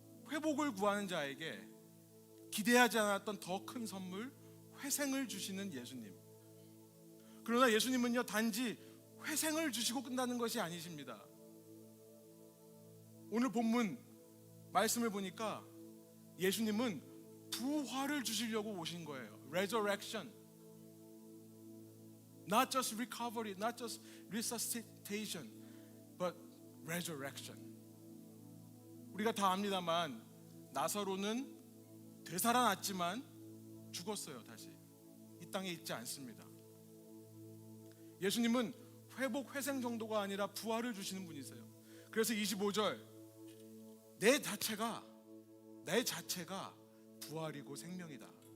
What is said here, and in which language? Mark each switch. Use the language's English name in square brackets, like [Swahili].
[Korean] 회복을 구하는 자에게 기대하지 않았던 더 큰 선물, 회생을 주시는 예수님. 그러나 예수님은요 단지 회생을 주시고 끝나는 것이 아니십니다. 오늘 본문 말씀을 보니까 예수님은 부활을 주시려고 오신 거예요. [English] Resurrection. Not just recovery, not just resuscitation, but resurrection. [Korean] 우리가 다 압니다만 나사로는 되살아났지만 죽었어요. 다시 이 땅에 있지 않습니다. 예수님은 회복, 회생 정도가 아니라 부활을 주시는 분이세요. 그래서 25절 내 자체가 부활이고 생명이다.